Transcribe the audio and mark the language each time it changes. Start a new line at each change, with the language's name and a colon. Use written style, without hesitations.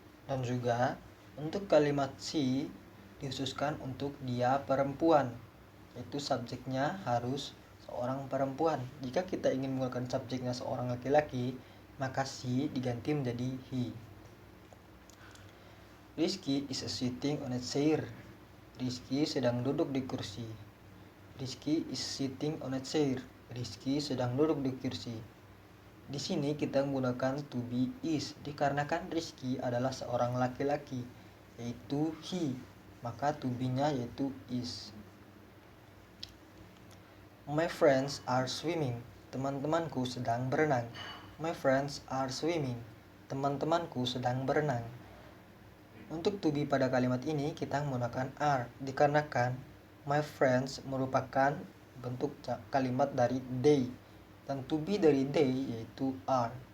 Indonesian: Dan juga untuk kalimat she dikhususkan untuk dia perempuan, yaitu subjeknya harus seorang perempuan. Jika kita ingin menggunakan subjeknya seorang laki-laki, maka she diganti menjadi he.
English: Rizky is sitting on a chair.
Indonesian: Rizky sedang duduk di kursi.
English: Rizky is sitting on a chair.
Indonesian: Rizky sedang duduk di kursi. Di sini kita menggunakan to be is dikarenakan Rizky adalah seorang laki-laki, yaitu he. Maka to be-nya yaitu is.
English: My friends are swimming.
Indonesian: Teman-temanku sedang berenang.
English: My friends are swimming.
Indonesian: Teman-temanku sedang berenang. Untuk to be pada kalimat ini kita menggunakan are dikarenakan my friends merupakan bentuk kalimat dari they dan to be dari they yaitu are.